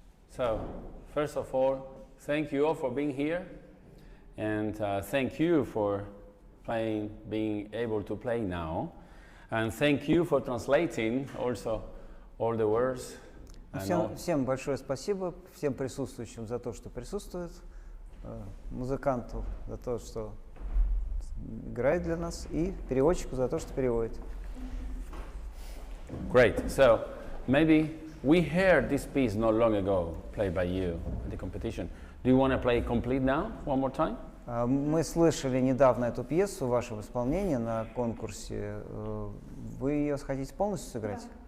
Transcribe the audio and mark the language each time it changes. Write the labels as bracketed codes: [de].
[en] So, first of all, thank you all for being here, and thank you for being able to play now, and thank you for translating also all the words. [ru] Всем большое спасибо, всем присутствующим за то, что присутствуют, музыканту за то, что играет для нас, и переводчику за то, что переводит. [en] Great. So maybe we heard this piece not long ago, played by you at the competition. Do you want to play complete now, one more time? [ru] Мы слышали недавно эту пьесу в вашем исполнении на конкурсе. Вы ее хотите полностью сыграть?